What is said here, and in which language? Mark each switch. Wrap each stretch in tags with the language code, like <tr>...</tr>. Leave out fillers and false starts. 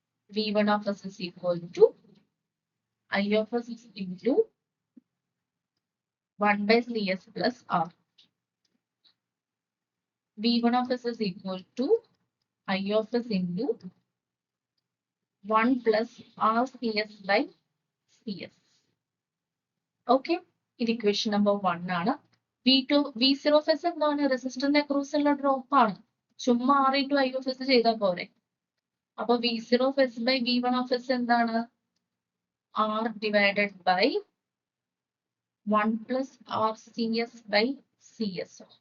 <en>V1 of S is equal to I of S is into 1/CS plus R. V1 of S is equal to I of S into 1 plus RCS by CS.</en> <ml>Okay, ഇത് equation number 1 ആണ്. V0 of S എന്താണ്? റെസിസ്റ്ററിന്റെ അക്രോസുള്ള drop ആണ്. ചുമ്മാ</ml> <en>R into I of S</en> <ml>ചെയ്താൽ പോരെ. അപ്പൊ</ml> <en>V0 of S by V1 of S</en> <ml>എന്താണ്?</ml> <en>R divided by 1 plus RCS by CS.</en>